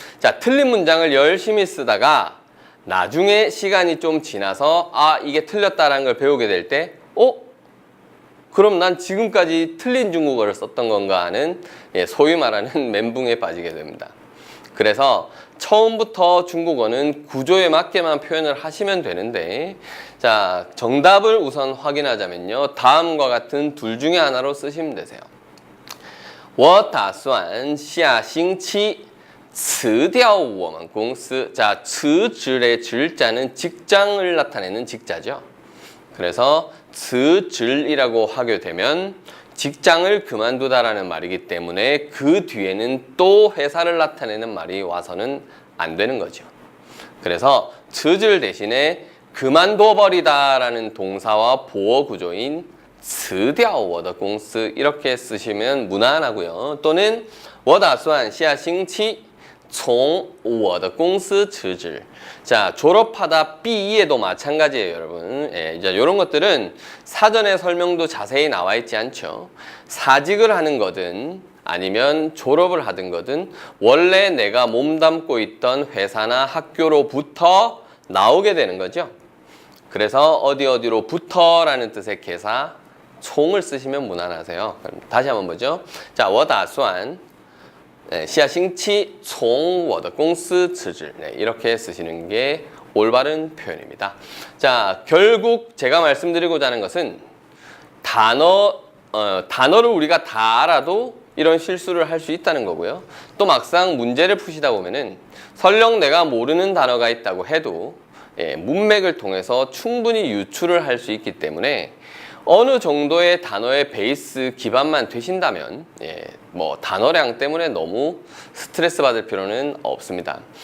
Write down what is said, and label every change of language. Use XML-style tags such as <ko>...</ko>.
<ko>자, 틀린 문장을 열심히 쓰다가 나중에 시간이 좀 지나서 아, 이게 틀렸다라는 걸 배우게 될 때 그럼 난 지금까지 틀린 중국어를 썼던 건가 하는 소위 말하는 멘붕에 빠지게 됩니다. 그래서 처음부터 중국어는 구조에 맞게만 표현을 하시면 되는데 자, 정답을 우선 확인하자면요. 다음과 같은 둘 중에 하나로 쓰시면 되세요.</ko> <zh>我打算下星期辞掉我们公司.</zh> <ko>자, 辞职의 질자는 직장을 나타내는 직자죠. 그래서 辞职이라고 하게 되면 직장을 그만두다라는 말이기 때문에 그 뒤에는 또 회사를 나타내는 말이 와서는 안 되는 거죠. 그래서 辞职 대신에 그만둬버리다라는 동사와 보어 구조인</ko> <zh>辞掉我的公司</zh> <ko>이렇게 쓰시면 무난하고요. 또는</ko> <zh>我打算下星期从我的公司辞职.</zh> <ko>자, 졸업하다 B에도 마찬가지예요, 여러분. 예, 이제 이런 것들은 사전에 설명도 자세히 나와 있지 않죠. 사직을 하는 거든 아니면 졸업을 하든 거든 원래 내가 몸담고 있던 회사나 학교로부터 나오게 되는 거죠. 그래서 어디로부터라는 뜻의 개사 총을 쓰시면 무난하세요. 그럼 다시 한번 보죠.</ko> <zh>자, 我打算下星期从我的公司辞职.</zh> <ko>이렇게 쓰시는 게 올바른 표현입니다. 자, 결국 제가 말씀드리고자 하는 것은 단어를 우리가 다 알아도 이런 실수를 할 수 있다는 거고요. 또 막상 문제를 푸시다 보면은 설령 내가 모르는 단어가 있다고 해도 문맥을 통해서 충분히 유추를 할 수 있기 때문에 어느 정도의 단어의 베이스 기반만 되신다면 뭐 단어량 때문에 너무 스트레스 받을 필요는 없습니다.</ko>